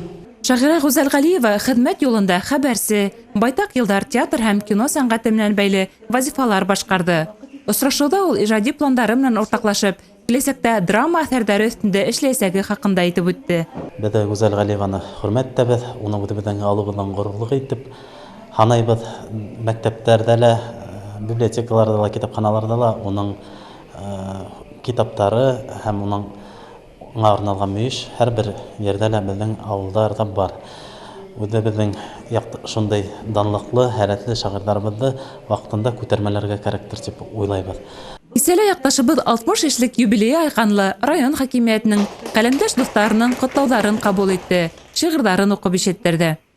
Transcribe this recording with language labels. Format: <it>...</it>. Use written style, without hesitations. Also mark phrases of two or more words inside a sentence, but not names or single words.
<tt>Шагыйра Гүзәл Галиева хезмәт юлында хәбәрсе, байтак елдар театр һәм кино сәнгате белән бәйле вазифалар башкарды. Очрашуда ул иҗади пландары белән уртаклашып, киләчәктә драма әсәрләре өстендә эшләячәге хакында әйтеп үтте. Без Гүзәл Галиеваны хөрмәттәбез, уны үзебезнең алыгыдан горурлык итеп һанайбыз. Мәктәпләрдә лә, библиотекаларда ла, китапханаларда ла уның китаптары һәм уның арналган мөеш һәрбер yerдә лә безнең авылларда бар. Үзебезнең шундай данлыклы, һәләтле шагыйрьләребезне вакытында күтәрмәләргә кирәктер дип уйлайбыз. Исәлә якташыбыз 60 яшьлек юбилей айканлы район хакимиятенең каләмдәш дусларының котлауларын кабул итте, шигырьләрен укып ишеттерде.</tt>